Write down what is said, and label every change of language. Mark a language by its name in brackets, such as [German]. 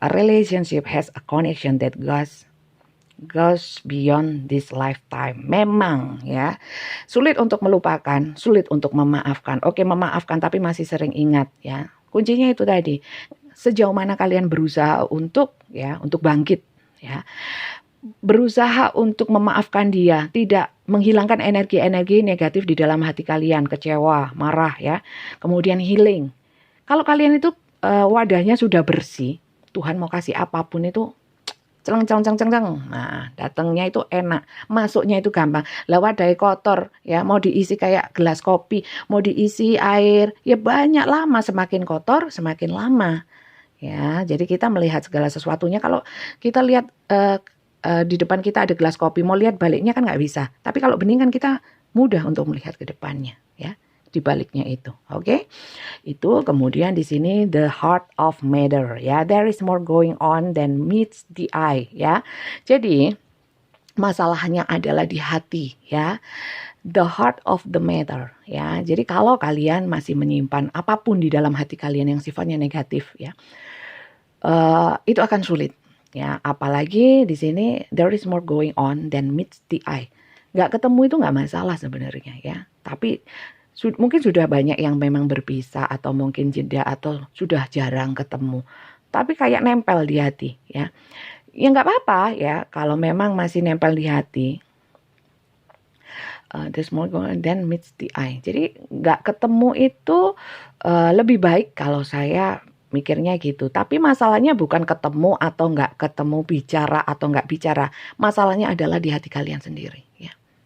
[English] A relationship has a connection that goes beyond this lifetime. [Indonesian] Memang ya, sulit untuk melupakan, sulit untuk memaafkan. Oke, memaafkan tapi masih sering ingat ya. Kuncinya itu tadi. Sejauh mana kalian berusaha untuk bangkit ya. Berusaha untuk memaafkan dia, tidak menghilangkan energi-energi negatif di dalam hati kalian, kecewa, marah ya. Kemudian healing. Kalau kalian itu wadahnya sudah bersih, Tuhan mau kasih apapun itu celeng. Nah, datangnya itu enak, masuknya itu gampang. Lah wadahnya kotor ya, mau diisi kayak gelas kopi, mau diisi air, ya banyak lama, semakin kotor semakin lama. Ya, jadi kita melihat segala sesuatunya, kalau kita lihat di depan kita ada gelas kopi, mau lihat baliknya kan nggak bisa. Tapi kalau bening kan kita mudah untuk melihat ke depannya ya, di baliknya itu. Oke? Itu kemudian di sini [English] the heart of matter [Indonesian] ya. [English] There is more going on than meets the eye ya. [Indonesian] Jadi masalahnya adalah di hati ya. [English] The heart of the matter [Indonesian] ya. Jadi kalau kalian masih menyimpan apapun di dalam hati kalian yang sifatnya negatif ya, itu akan sulit ya. Apalagi di sini [English] there is more going on than meets the eye. [Indonesian] Nggak ketemu itu nggak masalah sebenarnya ya. Tapi mungkin sudah banyak yang memang berpisah atau mungkin jeda atau sudah jarang ketemu. Tapi kayak nempel di hati ya. Ya nggak apa-apa ya kalau memang masih nempel di hati. [English] There's more going on than meets the eye. [Indonesian] Jadi nggak ketemu itu lebih baik kalau saya mikirnya gitu. Tapi masalahnya bukan ketemu atau nggak ketemu, bicara atau nggak bicara. Masalahnya adalah di hati kalian sendiri ya.